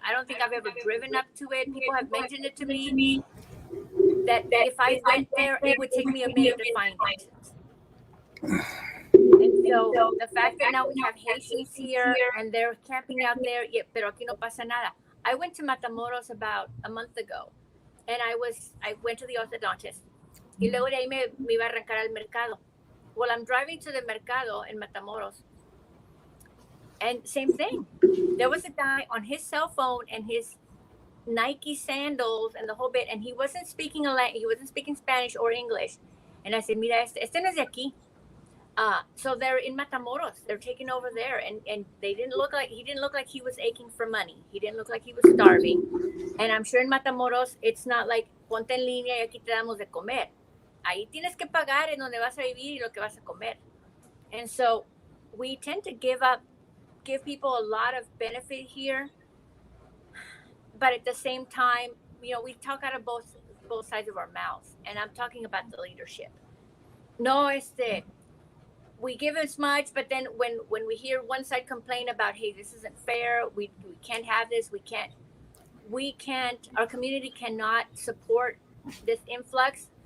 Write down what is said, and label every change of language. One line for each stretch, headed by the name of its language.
English: I don't think I've ever driven up to it. People have mentioned it to me that if I went there, it would take me a minute to find it. And so the fact that now we have Haitians here and they're camping out there, yeah,
Spanish: pero aquí no pasa nada.
English: I went to Matamoros about a month ago, and I went to the orthodontists.
Spanish: Y luego de ahí me iba a arrancar al mercado.
English: Well, I'm driving to the mercado in Matamoros, and same thing. There was a guy on his cell phone and his Nike sandals and the whole bit, and he wasn't speaking he wasn't speaking Spanish or English. And I said,
Spanish: "Mira, este no es de aquí."
English: So they're in Matamoros. They're taking over there, and they didn't look like he didn't look like he was aching for money. He didn't look like he was starving. And I'm sure in Matamoros it's not like
Spanish: ponte en línea y aquí te damos de comer. Ahí tienes que pagar en donde vas a vivir y lo que vas a comer.
English: And so we tend to give people a lot of benefit here, but at the same time, we talk out of both sides of our mouths, and I'm talking about the leadership. No, we give as much, but then when we hear one side complain about, hey, this isn't fair, we can't have this, we can't, our community cannot support this influx.